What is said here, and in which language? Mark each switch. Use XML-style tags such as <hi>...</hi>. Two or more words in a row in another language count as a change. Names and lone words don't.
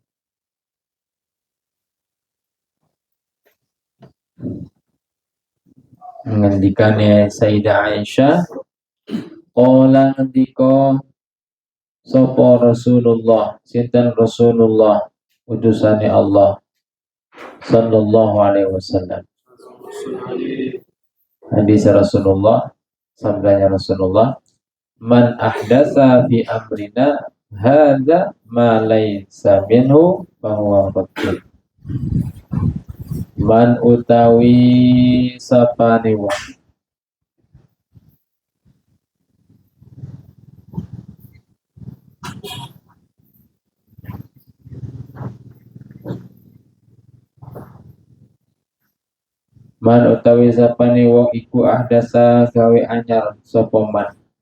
<jv>Ngendikane Sayyidah Aisyah, qala ngendika sapa Rasulullah, sinten Rasulullah utusane Allah</jv> <ar>صلى الله عليه وسلم.</ar> <id>Hadis Rasulullah, sabdanya Rasulullah,</id> <ar>من أحدث في أمرنا هذا ما ليس منه فهو رد.</ar> <jv>Man utawi sapane wong man utawi sapane wong iku ahdasa gawe anyar sapa man.</jv>